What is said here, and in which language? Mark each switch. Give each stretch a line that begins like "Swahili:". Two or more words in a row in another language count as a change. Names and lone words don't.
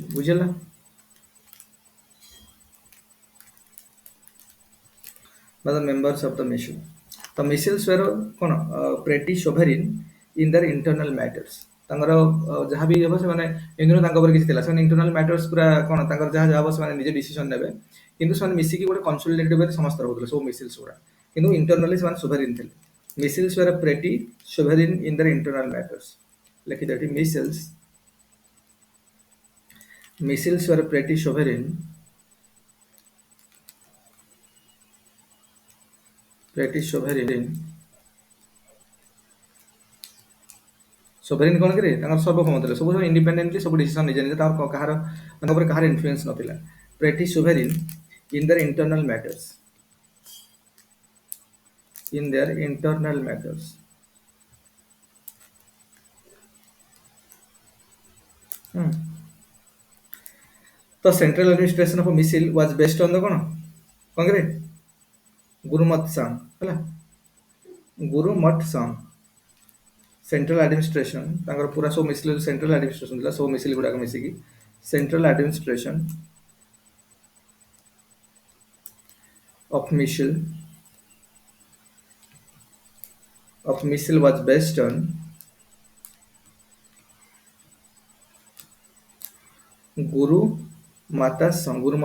Odia: ବୁଝିଲା?
English: by the members of the missile।
Odia: ତ
English: missiles were କ'ଣ pretty sovereign in their internal matters।
Odia: ତାଙ୍କର ଯାହା ବି ହେବ ସେମାନେ ଏମିତି ତାଙ୍କ ଉପରେ କିଛି ଥିଲା, ସେମାନେ
English: internal matters
Odia: ପୁରା କ'ଣ ତାଙ୍କର ଯାହା ଯାହା ହେବ ସେମାନେ ନିଜେ ଡିସିସନ୍ ନେବେ, କିନ୍ତୁ ସେମାନେ ମିଶିକି ଗୋଟେ କନସୋଲିଡେଟେଡ୍ ୱେରେ ସମସ୍ତେ ରହୁଥିଲେ ସବୁ ମିସିଲ୍ସ ଗୁଡ଼ା, କିନ୍ତୁ ଇଣ୍ଟରନାଲି ସେମାନେ sovereign ଥିଲେ।
English: missiles were pretty sovereign in their internal matters।
Odia: ଲେଖିଦିଅ ଏଠି
English: missiles were pretty sovereign sovereign
Odia: କ'ଣ କିରେ ତାଙ୍କର ସର୍ବକ୍ଷମ ଥିଲେ, ସବୁ ଇଣ୍ଡିପେଣ୍ଡେଣ୍ଟଲି ସବୁ ଡିସିସନ୍ ନିଜେ ନିଜେ, ତାଙ୍କର କାହାର ତାଙ୍କ ଉପରେ କାହାର ଇନଫ୍ଲୁଏନ୍ସ ନଥିଲା।
English: pretty sovereign in their internal matters, in their internal matters। ତ central administration of missile was based on the
Odia: କ'ଣ କିରେ
English: ଗୁରୁମତ ସାଙ୍ଗ।
Odia: ହେଲା, ଗୁରୁମତ ସାଙ୍ଗ
English: central administration
Odia: ତାଙ୍କର ପୁରା ସବୁ ମିସିଲ୍
English: central administration
Odia: ଥିଲା, ସବୁ ମିସିଲ୍ ଗୁଡାକ ମିଶିକି
English: central administration of missile was based on
Odia: Gurumata Sangh,